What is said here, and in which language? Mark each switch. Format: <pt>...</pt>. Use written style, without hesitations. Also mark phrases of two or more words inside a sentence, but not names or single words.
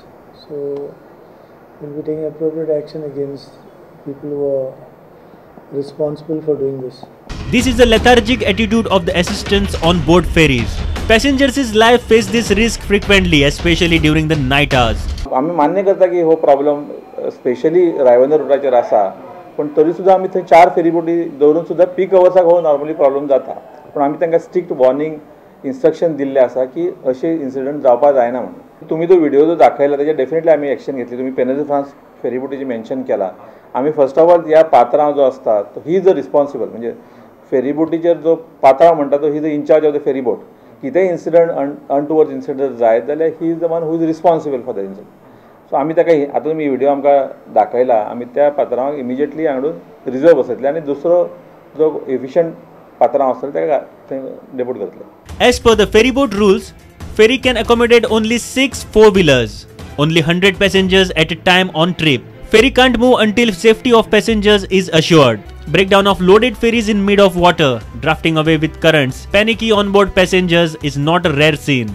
<en>So we will be taking appropriate action against people who are responsible for doing this. This is the lethargic attitude of the assistants on board ferries. Passengers' life face this risk frequently, especially during the night hours.</en> <kok>आम्ही मान्य करता की हो</kok> <en>problem specially</en> <kok>रायबंदर रुटाचेर आसा, पण तरी सुद्धा आम्ही थंय 4 फेरी बोटी दवरून सुद्धा पीक अवर्साक हो</kok> <en>normally problem</en> <kok>जाता, पण आम्ही तांकां</kok> <en>strict warning instruction</en> <kok>दिल्ले आसा की अशे इन्सिडंट जावपा जायना म्हणून. तुम्ही तो व्हिडिओ जो दाखयला त्याच्या डेफिनेटली आम्ही एक्शन घेतली. तुम्ही पेन de France फेरी बोटीची मेन्शन केला.</kok> <en>आम्ही first of all</en> <kok>ह्या पात्रांव जो आसता तो</kok> <en>he is a responsible,</en> <kok>म्हणजे फेरी बोटीचेर जो पात्रांव म्हणटा तो</kok> <en>he is the in-charge of the ferry boat. कितेंय incident untoward incident</en> <kok>जायत जाल्यार</kok> <en>he is the one who is responsible for the incident.</en> <kok>सो आमी ताका आतां तुमी व्हिडिओ आमकां दाखयला, आमी त्या पात्रांवाक इमिजिएटली हाडून रिजर्व बसयतले आनी दुसरो जो एफिशियंट पात्रांव आसतलो ताका थंय डेप्यूट करतले.</kok> <en>As per the ferry boat rules, ferry can accommodate only 6 four-wheelers. Only 100 passengers at a time on trip. Ferry can't move until safety of passengers is assured. Breakdown of loaded ferries in mid of water, drafting away with currents, panicky onboard passengers is not a rare scene.</en>